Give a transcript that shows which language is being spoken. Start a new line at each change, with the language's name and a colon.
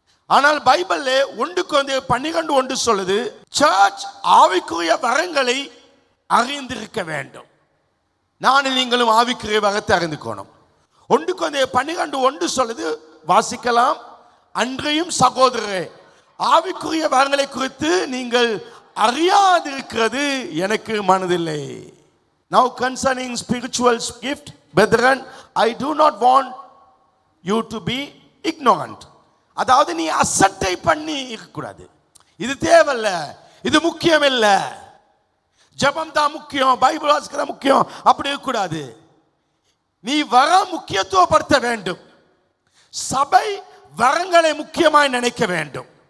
Tamil: ஆனால் பைபிள்ல 1 கொரிந்தியர் 12:1 சொல்லுது, சர்ச் ஆவிக்குரிய வரங்களை அறிந்திருக்க வேண்டும். நானும் நீங்களும் ஆவிக்குரிய வரத்தை அறிந்துக்கணும். 1 கொரிந்தியர் 12:1 சொல்லுது, வாசிக்கலாம். அன்றையும் சகோதரரே, ஆவிக்குரிய வரங்களை குறித்து நீங்கள் அறியாதிருக்கிறது எனக்கு மனதில்லை.
English: Now concerning spiritual gift, brethren, I do not want you to be ignorant.
Tamil: அதாவது நீ அசட்டை பண்ணி இருக்கக்கூடாது. இது தேவையில்ல, இது முக்கியம் இல்ல, ஜெபம் தான் முக்கியம், பைபிள் வாசிக்க முக்கியம், அப்படி இருக்கக்கூடாது. நீ வர முக்கியத்துவப்படுத்த வேண்டும். சபை வரங்களை முக்கியமாய் நினைக்க வேண்டும்.